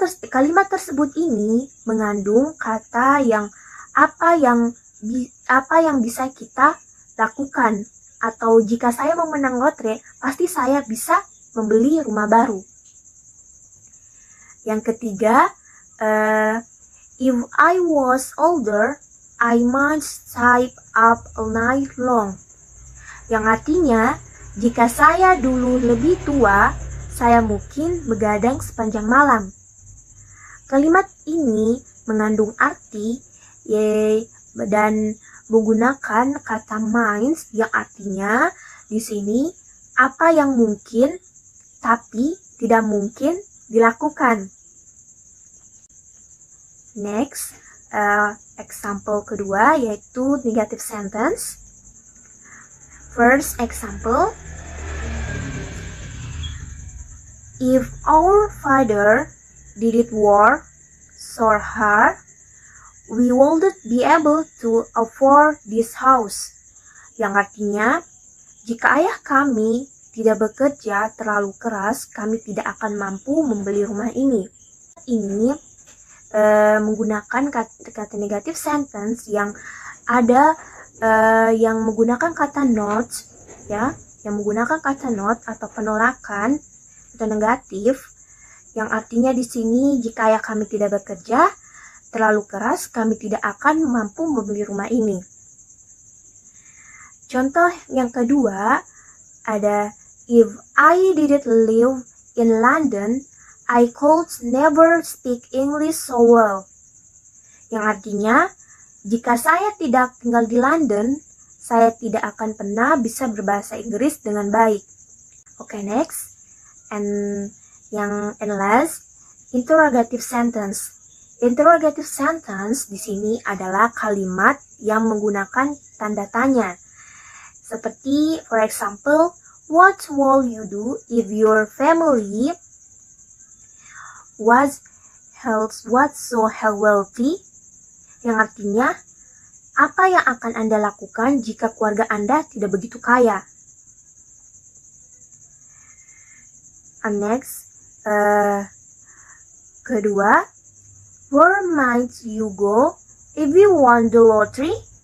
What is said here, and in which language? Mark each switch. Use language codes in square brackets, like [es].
[id] Kalimat tersebut ini mengandung kata yang apa yang bisa kita lakukan, atau jika saya memenang lotre, pasti saya bisa membeli rumah baru. Yang ketiga, [en] if I was older, I might stay up all night long. [id] Yang artinya, jika saya dulu lebih tua, saya mungkin begadang sepanjang malam. Kalimat ini mengandung arti dan menggunakan kata might yang artinya di sini apa yang mungkin tapi tidak mungkin dilakukan. [en] Next, example [id] kedua yaitu [en] negative sentence. First example, if our father didn't work so hard, we wouldn't be able to afford this house. [id] Yang artinya, jika ayah kami tidak bekerja terlalu keras, kami tidak akan mampu membeli rumah ini. Ini menggunakan kata negative sentence yang ada yang menggunakan kata not, ya, yang menggunakan kata not atau penolakan atau negatif, yang artinya di sini jika ayah kami tidak bekerja terlalu keras, kami tidak akan mampu membeli rumah ini. Contoh yang kedua ada [en] if I didn't live in London, I could never speak English so well. [id] Yang artinya, jika saya tidak tinggal di London, saya tidak akan pernah bisa berbahasa Inggris dengan baik. [en] Okay, next. And last, interrogative sentence. [id] Interrogative sentence di sini adalah kalimat yang menggunakan tanda tanya. Seperti, [en] for example, what will you do if your family was so wealthy? [id] Yang artinya, apa yang akan Anda lakukan jika keluarga Anda tidak begitu kaya? [en] And next, [id] kedua, [en] where might you go if you won the lottery?